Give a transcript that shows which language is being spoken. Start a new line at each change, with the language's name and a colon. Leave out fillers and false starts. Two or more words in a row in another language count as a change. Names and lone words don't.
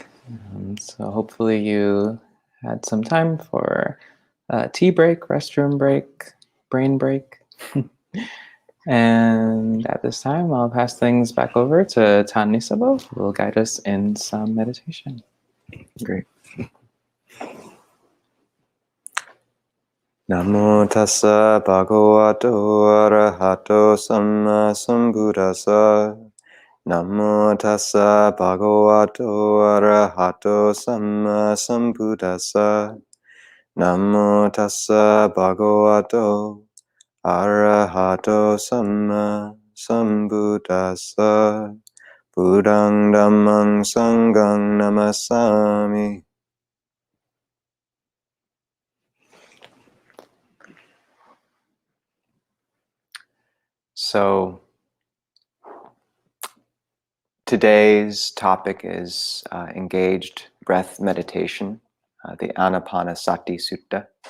English: So hopefully you had some time for a tea break, restroom break, brain break. And at this time, I'll pass things back over to Tan Nisabho, who will guide us in some meditation. Great.
Pali: Namo tassa bhagavato arahato samma sambuddhassa. Namo tassa bhagavato arahato samma sambuddhassa. Namo tassa bhagavato arahato samma sambuddhassa. Buddhang dhammang sanghang namasami.
English: So today's topic is engaged breath meditation, the Ānāpānasati Sutta.